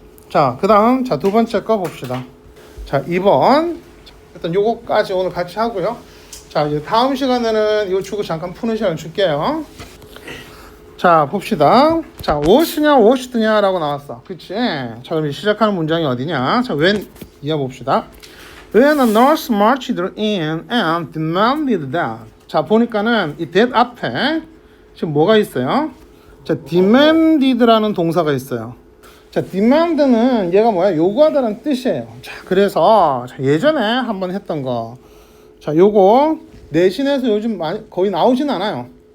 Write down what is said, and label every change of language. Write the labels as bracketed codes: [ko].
[ko] 자, 그 다음 자, 두 번째 거 봅시다. 자, 2번. 일단 요거까지 오늘 같이 하고요. 자, 이제 다음 시간에는 이거 주고 잠깐 푸는 시간 줄게요. 자, 봅시다. 자, wash냐 washed냐 라고 나왔어. 그치? 자, 그럼 시작하는 문장이 어디냐? 자, when 이어 봅시다. [en] When a nurse marched in and demanded that. [ko] 자, 보니까는 이 that 앞에 지금 뭐가 있어요? 자, demanded라는 동사가 있어요. 자, demand는 얘가 뭐야? 요구하다는 뜻이에요. 자, 그래서 자, 예전에 한번 했던 거. 자, 요거 내신에서 요즘 많이 거의 나오진 않아요.